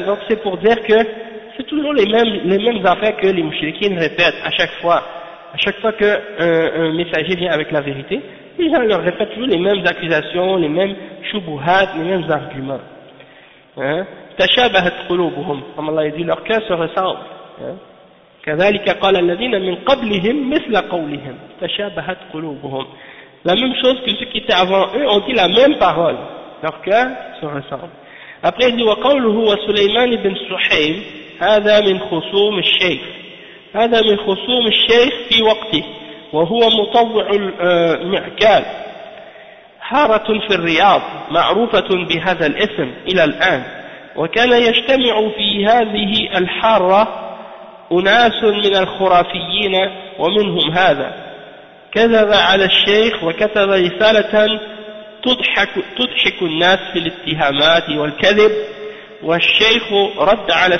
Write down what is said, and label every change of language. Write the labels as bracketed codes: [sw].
[fr] Donc, c'est pour dire que c'est toujours les mêmes affaires que les mouchriquins répètent à chaque fois. À chaque fois qu'un messager vient avec la vérité, les gens leur répètent toujours les mêmes accusations, les mêmes choubouhats, les mêmes arguments. [ar] تشابهت قلوبهم. [fr] Comme Allah dit, leurs cœurs se ressemblent. [ar] كذلك قال الذين من قبلهم مثل قولهم. تشابهت قلوبهم. [fr] La même chose que ceux qui étaient avant eux ont dit la même parole. Leurs cœurs se ressemblent. Après, il dit, [ar] وقوله وسليمان بن سحيم هذا من خصوم الشيخ. هذا من خصوم الشيخ في وقته وهو مطوع المعكال حارة في الرياض معروفة بهذا الاسم إلى الآن وكان يجتمع في هذه الحارة أناس من الخرافيين ومنهم هذا كذب على الشيخ وكتب رسالة تضحك الناس في الاتهامات والكذب والشيخ رد